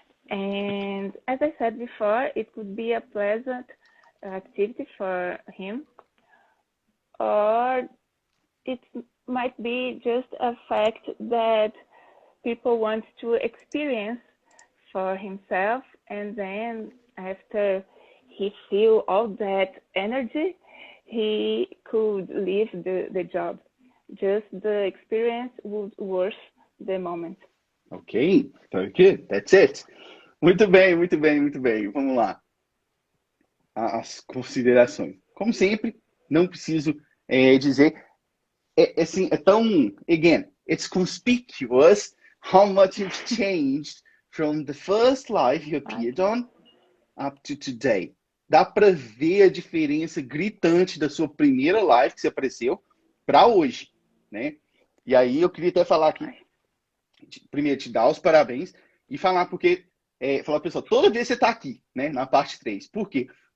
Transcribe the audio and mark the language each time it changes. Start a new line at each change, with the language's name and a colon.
English: And as I said before, it could be a pleasant activity for him, or it might be just a fact that people want to experience for himself, and then after he feel all that energy, he could leave the job. Just the experience would worth the moment. Ok, very good. That's it.
Portuguese: Muito bem, muito bem, muito bem. Vamos lá. As considerações. Como sempre, não preciso dizer. Assim, é tão,
English: again, it's conspicuous how much you've changed from the first live you appeared on up to today.
Portuguese: Dá para ver a diferença gritante da sua primeira live que você apareceu para hoje, né? E aí eu queria até falar aqui, primeiro te dar os parabéns e falar porque, falar pessoal, toda vez que você está aqui, né, na parte 3, por quê?